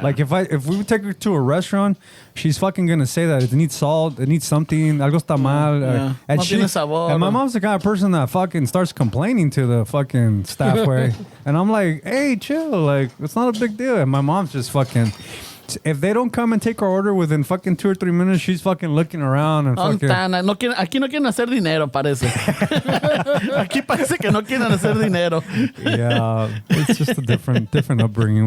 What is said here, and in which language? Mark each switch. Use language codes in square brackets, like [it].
[en] Like if we would take her to a restaurant, she's fucking gonna say that it needs salt, it needs something, [es] algo está mal, [en] Yeah. and [es] No tiene sabor. [en] and my mom's the kind of person that fucking starts complaining to the fucking staff. Way, and I'm like, hey, chill, like it's not a big deal. And my mom's just fucking. If they don't come and take our order within fucking 2 or 3 minutes, she's fucking looking around and fucking. [es] Aquí no quieren hacer dinero, parece. Aquí parece que no quieren hacer dinero. [en] Yeah, it's just a different upbringing.